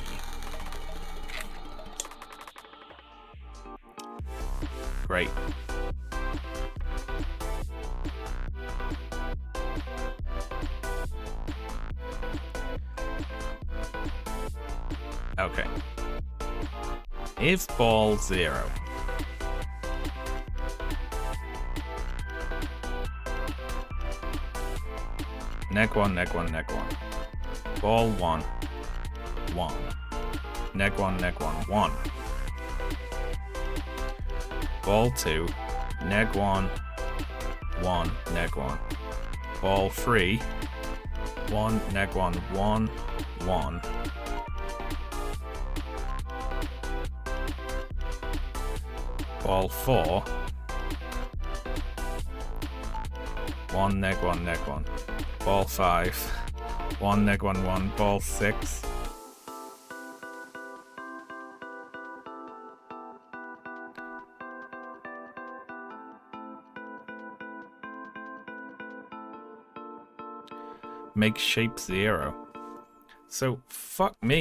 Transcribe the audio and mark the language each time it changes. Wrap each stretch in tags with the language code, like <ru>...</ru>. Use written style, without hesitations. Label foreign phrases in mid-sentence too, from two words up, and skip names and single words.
<en>Great. Okay. If ball 0 neg 1, neg 1, neg 1. Ball 1, 1. Neg 1, neg 1, 1. Ball 2, neg 1, 1, neg 1. Ball 3, 1, neg 1, 1, 1. Ball 4, 1, neg 1, neg 1. Ball 5, 1, neg 1, 1. Ball 6. Make shape 0. So, fuck me.</en>